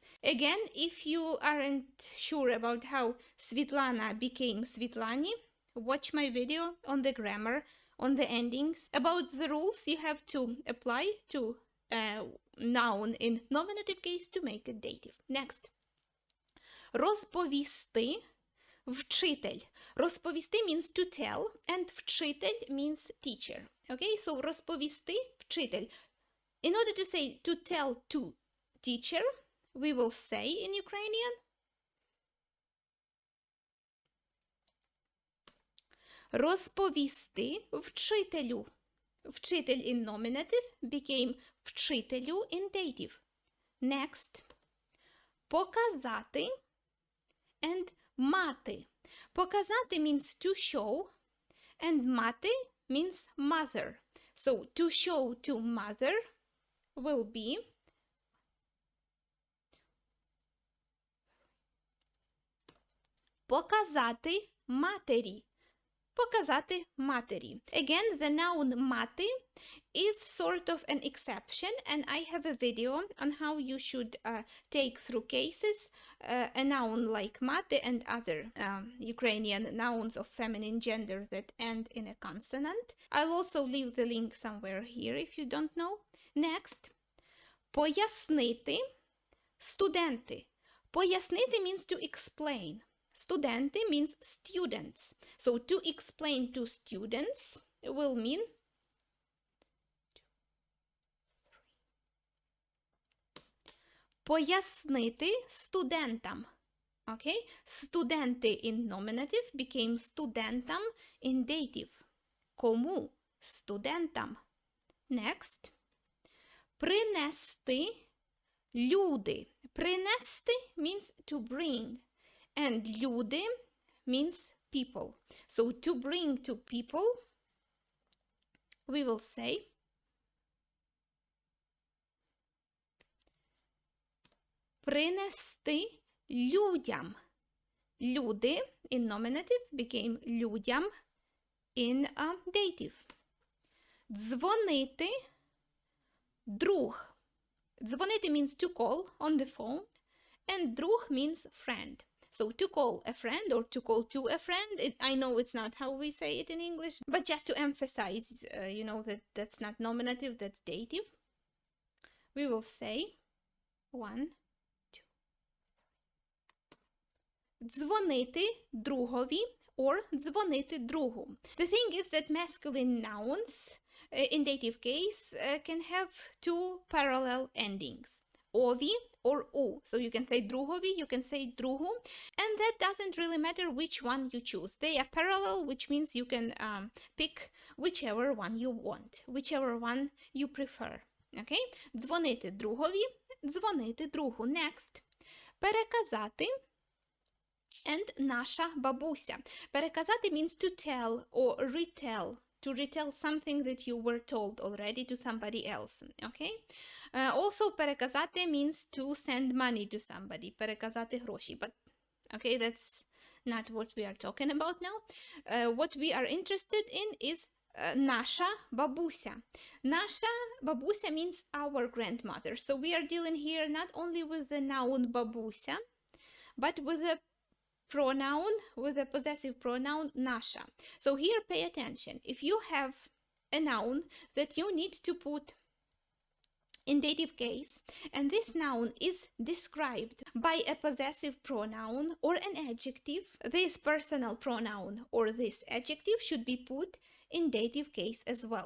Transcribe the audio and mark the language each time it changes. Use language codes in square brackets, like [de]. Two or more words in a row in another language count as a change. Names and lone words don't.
[en] Again, if you aren't sure about how Світлана became Світлані, watch my video on the grammar, on the endings. About the rules you have to apply to noun in nominative case to make it dative. Next. [uk] Розповісти вчитель. [en] Розповісти means to tell, and вчитель means teacher. Okay, so [uk] розповісти вчитель. [en] In order to say to tell to teacher, we will say in Ukrainian [uk] Розповісти вчителю. [en] Вчитель in nominative became вчителю in dative. Next. [uk] Показати and мати. [en] Показати means to show and мати means mother. So to show to mother will be [uk] показати матері. Показати матері. [en] Again, the noun мати is sort of an exception, and I have a video on how you should take through cases a noun like мати and other Ukrainian nouns of feminine gender that end in a consonant. I'll also leave the link somewhere here if you don't know. Next. [uk] Пояснити студенти. [en] Пояснити means to explain. Студенти means students. So to explain to students will mean [uk] пояснити студентам. [en] Okay? Студенти in nominative became студентам in dative. [uk] Кому? Студентам. Next. Принести люди. [en] Принести means to bring. And люди means people. So to bring to people, we will say [uk] принести людям. [en] Люди in nominative became людям in dative. [uk] Дзвонити друг. [en] Дзвонити means to call on the phone, and друг means friend. So to call a friend or to call to a friend, I know it's not how we say it in English, but just to emphasize, that that's not nominative, that's dative. We will say 1, 2. [uk] Дзвонити другові or дзвонити другу. [en] The thing is that masculine nouns in dative case can have two parallel endings. Ові or у. So you can say другові, you can say другу, and that doesn't really matter which one you choose. They are parallel, which means you can pick whichever one you want, whichever one you prefer. Okay? [uk] Дзвонити другові, дзвонити другу. Next. Переказати and наша бабуся. [en] Переказати means to tell or retell. To retell something that you were told already to somebody else, okay? Also, переказати means to send money to somebody. [uk] Переказати гроші, [en] but, okay, that's not what we are talking about now. What we are interested in is [uk] наша бабуся. Наша бабуся [en] means our grandmother. So we are dealing here not only with the noun бабуся, but with the pronoun, with a possessive pronoun наша. So here pay attention. If you have a noun that you need to put in dative case, and this noun is described by a possessive pronoun or an adjective, this personal pronoun or this adjective should be put in dative case as well.